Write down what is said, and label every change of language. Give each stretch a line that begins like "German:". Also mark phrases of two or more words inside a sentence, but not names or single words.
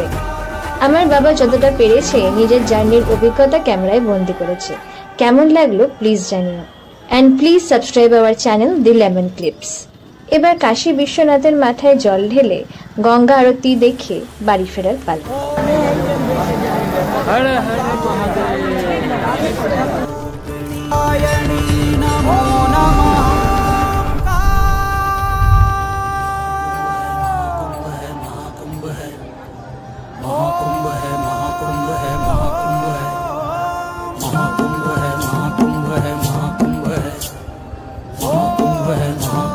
Bangla: আমার বাবা যতটা পেরেছে নিজের জার্নির অভিজ্ঞতা ক্যামেরায় বন্দি করেছে। কেমন লাগলো প্লিজ জানিও,
English: and please subscribe our channel The Lemon Clips.
Bangla: এবার কাশী বিশ্বনাথের মাথায় জল ঢেলে গঙ্গা আরতি দেখে বাড়ি ফেরার পালা।
Hindi: हर हर महादेव।
Sanskrit: नमो नमः।
Hindi: महाकुंभ है महाकुंभ है महाकुंभ है महाकुंभ है महाकुंभ है महाकुंभ है महाकुंभ है महाकुंभ है।